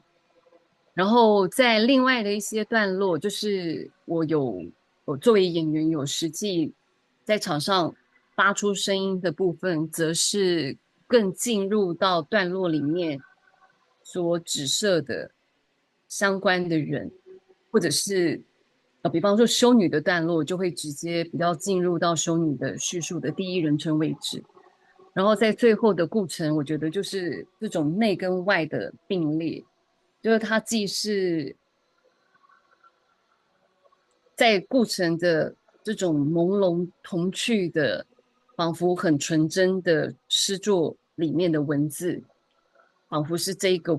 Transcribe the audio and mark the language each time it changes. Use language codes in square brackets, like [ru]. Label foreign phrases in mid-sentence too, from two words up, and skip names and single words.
[zh] 然後在另外的一些段落，就是我作為演員有實際在場上發出聲音的部分，則是更進入到段落裡面所指涉的相關的人，或者是比方說修女的段落，就會直接比較進入到修女的敘述的第一人稱位置。然後在最後的顧城，我覺得就是這種內跟外的並列。就是它既是在顧城的這種朦朧童趣的，仿佛很純真的詩作裡面的文字， 仿佛是这一个